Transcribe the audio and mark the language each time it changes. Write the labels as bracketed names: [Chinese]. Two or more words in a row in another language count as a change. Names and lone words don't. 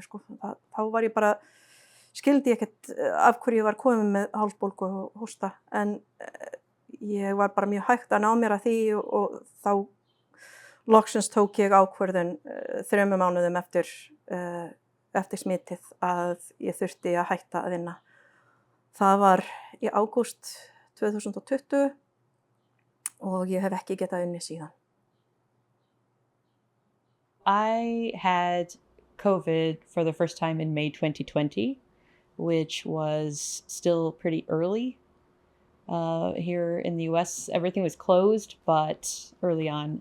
[Icelandic] Þá var ég bara skildi ég ekkert af hverju ég var komin með hálsbólgu og hósta en ég var bara mjög hægt að ná mér að því og þá loksins tók ég ákvörðun 3 mánuðum eftir smitið að ég þurfti að hætta að vinna. Það var í ágúst 2020 og ég hef ekki getað unnið síðan. [English] I had COVID for the first time in May 2020. Which was still pretty early. Here in the US, everything was closed, but early on.